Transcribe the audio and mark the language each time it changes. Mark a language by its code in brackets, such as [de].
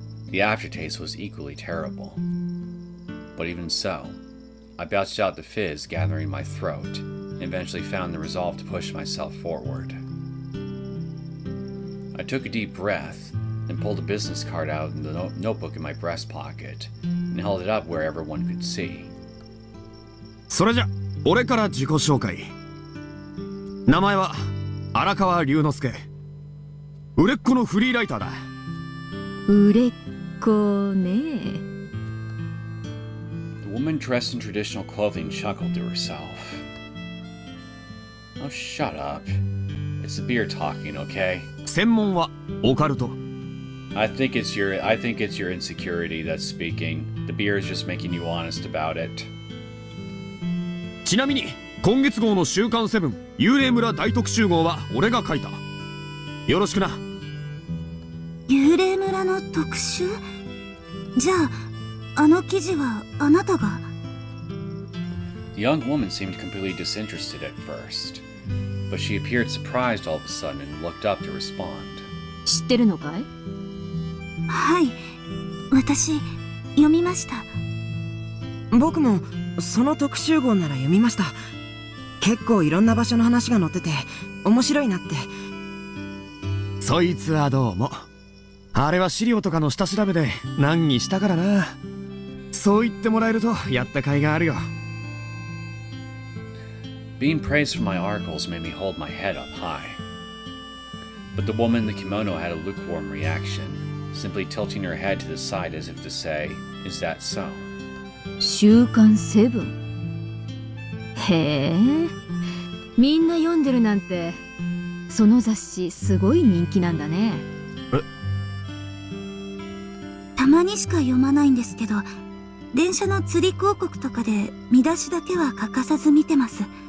[en] The aftertaste was equally terrible. But even so, I belched out the fizz gathering in my throat, and eventually found the resolve to push myself forward. I took a deep breath, then pulled a business card out in the notebook in my breast pocket, and held it up where everyone could see. [ja] それじゃ、俺から自己紹介。名前は荒川龍之介。売れっ子のフリーライターだ。売れっ子ね。 [en] The woman dressed in traditional clothing chuckled to herself. Oh, shut up. It's the beer talking, okay? [ja] 専門はオカルト。 [en] I think it's your insecurity that's speaking. The beer is just making you honest about it. [ja] ちなみに今月号の週刊セブン幽霊村大特集号は俺が書いた。よろしくな。幽霊村の特集？じゃあ、あの記事はあなたが？ [en] The young woman seemed completely disinterested at first, but she appeared surprised all of a sudden and looked up to respond. [ja] 知ってるのかい？はい、私読みました。僕もその特集号なら読みました。結構いろんな場所の話が載ってて面白いなって。そいつはどうも。あれは資料とかの下調べで難儀したからな。そう言ってもらえるとやった甲斐があるよ。 [en] Being praised for my articles made me hold my head up high. But the woman in the kimono had a lukewarm reaction, simply tilting her head to the side as if to say, "Is that so?" [ja] 週刊セブン。へえ、みんな読んでるなんて、その雑誌すごい人気なんだね。たまにしか読まないんですけど、電車の釣り広告とかで見出しだけは欠かさず見てます。